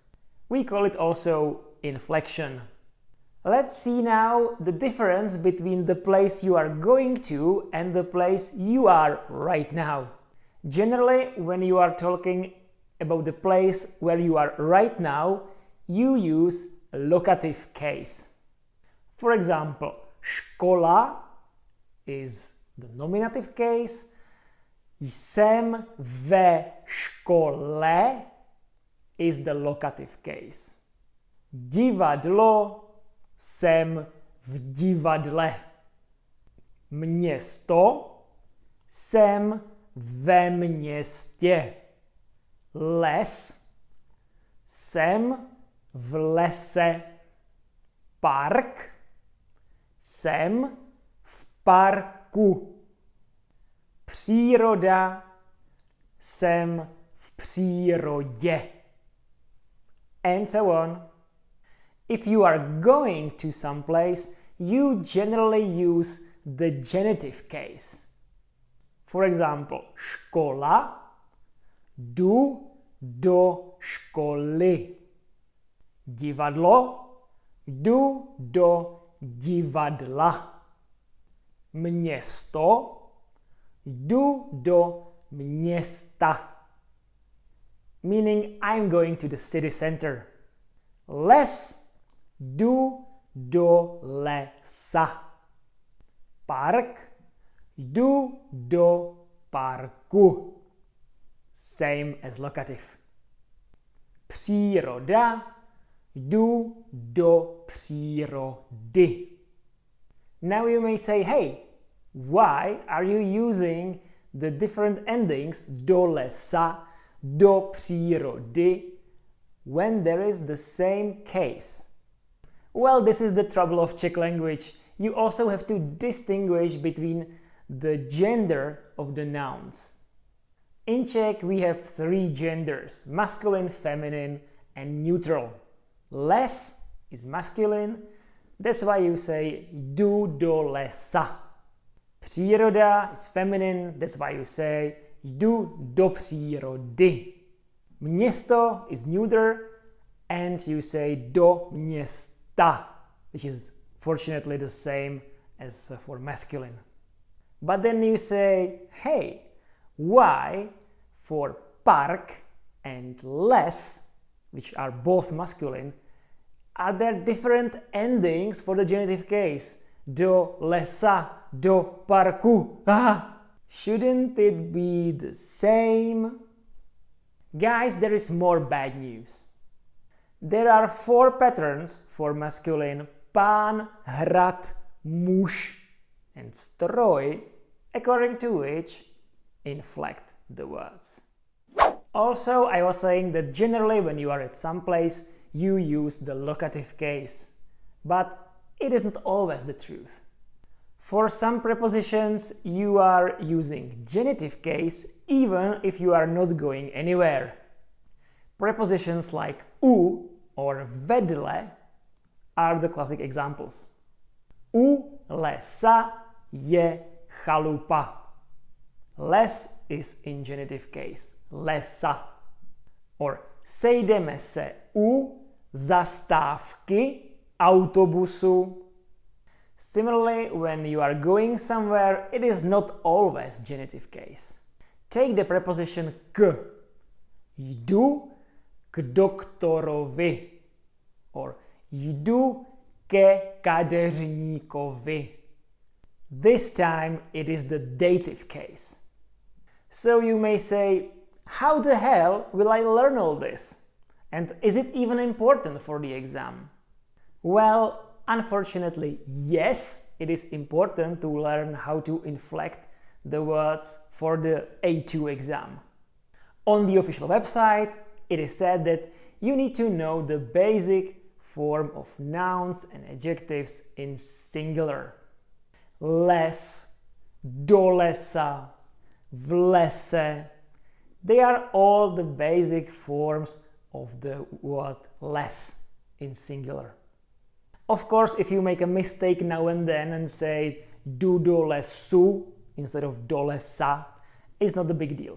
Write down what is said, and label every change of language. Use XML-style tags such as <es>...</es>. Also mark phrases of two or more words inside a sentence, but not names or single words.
<en>We call it also inflection. Let's see now the difference between the place you are going to and the place you are right now. Generally, when you are talking about the place where you are right now, you use a locative case. For example, škola is the nominative case.</en> <cs>Jsem ve škole</cs> <en>is the locative case.</en> <cs>Divadlo, jsem v divadle. Město, jsem ve městě. Les, jsem v lese. Park, jsem v parku. Příroda, jsem v přírodě.</cs> <en>And so on. If you are going to some place, you generally use the genitive case. For example,</en> <cs>škola, jdu do školy. Divadlo, jdu do divadla. Město, jdu do města.</cs> <en>Meaning I'm going to the city center.</en> <cs>Les, jdu do lesa. Park, jdu do parku.</cs> <en>Same as locative.</en> <cs>Příroda, jdu do přírody.</cs> <en>Now you may say, hey, why are you using the different endings</en> <cs>do lesa, do přírody,</cs> <en>when there is the same case? Well, this is the trouble of Czech language. You also have to distinguish between the gender of the nouns. In Czech we have three genders: masculine, feminine, and neutral. Les is masculine, that's why you say</en> <cs>jdu do lesa.</cs> <en>Příroda is feminine, that's why you say</en> <cs>jdu do přírody.</cs> <en>Město is neuter, and you say</en> <cs>do města,</cs> <en>which is fortunately the same as for masculine. But then you say, hey, why for park and les, which are both masculine, are there different endings for the genitive case?</en> <cs>Do lesa, do parku.</cs> <en>Shouldn't it be the same? Guys, there is more bad news. There are 4 patterns for masculine:</en> <cs>pán, hrad, muž,</cs> <en>and stroj, according to which inflect the words. Also, I was saying that generally when you are at some place, you use the locative case. But it is not always the truth. For some prepositions, you are using genitive case even if you are not going anywhere. Prepositions like u or vedle are the classic examples.</en> <cs>U lesa je chalupa.</cs> <en>Les is in genitive case, lesa.</en> <cs>Or sejdeme se u zastávky autobusu.</cs> <en>Similarly, when you are going somewhere, it is not always genitive case. Take the preposition k.</en> <cs>Jdu k doktorovi. Or jdu ke kadeřníkovi.</cs> <en>This time it is the dative case. So you may say, how the hell will I learn all this? And is it even important for the exam? Well, unfortunately, yes, it is important to learn how to inflect the words for the A2 exam. On the official website, it is said that you need to know the basic form of nouns and adjectives in singular.</en> <cs>les, do lesa, v lese.</cs> <en>They are all the basic forms of the word les in singular. Of course, if you make a mistake now and then and say</en> <cs>jdu do lesu</cs> <en>instead of</en> <cs>do lesa,</cs> <en>it's not a big deal.</en>